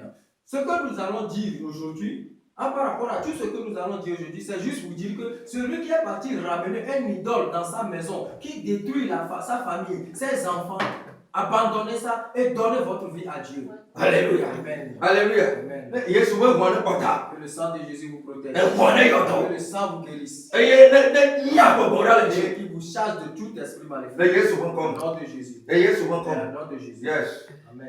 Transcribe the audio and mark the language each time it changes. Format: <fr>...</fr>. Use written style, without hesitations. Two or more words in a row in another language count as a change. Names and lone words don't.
<fr>Ce que nous allons dire aujourd'hui, par rapport à tout ce que nous allons dire aujourd'hui, c'est juste vous dire que celui qui est parti ramener un idole dans sa maison, qui détruit sa famille, ses enfants, Abandonnez ça et donnez votre vie à Dieu. Alléluia. Amen. Alléluia. Amen.</fr> <ee>Yesu we ŋɔne kpɔta.</ee> <fr>Que le sang de Jésus vous protège.</fr> <ee>Ŋɔne yɔtɔ.</ee> <fr>Que le sang vous guérisse.</fr> <ee>Eye ne nya gbɔgbɔ ɖa le dzi.</ee> <fr>Et qui vous charge de tout esprit maléfique.</fr> <ee>Le Yesu ƒe</ee> <fr>Au</fr> <ee>ŋkɔ me.</ee> <fr>nom de Jésus. Le Yesu ƒe Au ŋkɔ me. nom de Jésus. Yes. Amen.</fr>